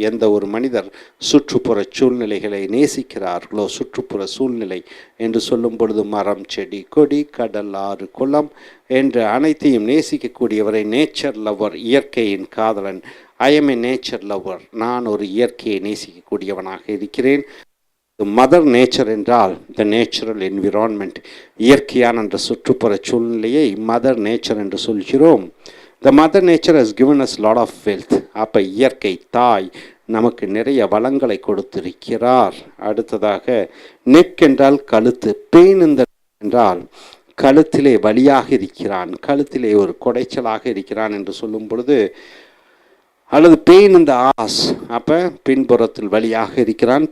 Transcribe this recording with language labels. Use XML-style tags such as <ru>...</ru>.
<ta>எந்த ஒரு மனிதர் சுற்றுப்புற சூழ்நிலைகளை நேசிக்கிறார்களோ, சுற்றுப்புற சூழ்நிலை என்று சொல்லும் பொழுது மரம், செடி, கொடி, கடல், ஆறு, குளம் என்ற அனைத்தையும் நேசிக்கக்கூடியவரை நேச்சர் லவர், இயற்கையின் காதலன்.</ta> <en>I am a nature lover,</en> <ta>நான் ஒரு இயற்கையை நேசிக்கக்கூடியவனாக இருக்கிறேன். மதர் நேச்சர் என்றால்</ta> <en>the natural environment,</en> <ta>இயற்கையான என்ற சுற்றுப்புற சூழ்நிலையை மதர் நேச்சர் என்று சொல்கிறோம்.</ta> <en>The mother nature has given us lot of wealth.</en> <ta>அப்போ இயற்கை தாய் நமக்கு நிறைய வளங்களை கொடுத்திருக்கிறார். அடுத்ததாக நெக் என்றால் கழுத்து, பெயின் என்றால் கழுத்திலே வலியாக இருக்கிறான், கழுத்திலே ஒரு குடைச்சலாக இருக்கிறான் என்று சொல்லும் பொழுது அல்லது</ta> <en>pain in the ass,</en> <ta>அப்போ பின்புறத்தில் வலியாக இருக்கிறான்.</ta>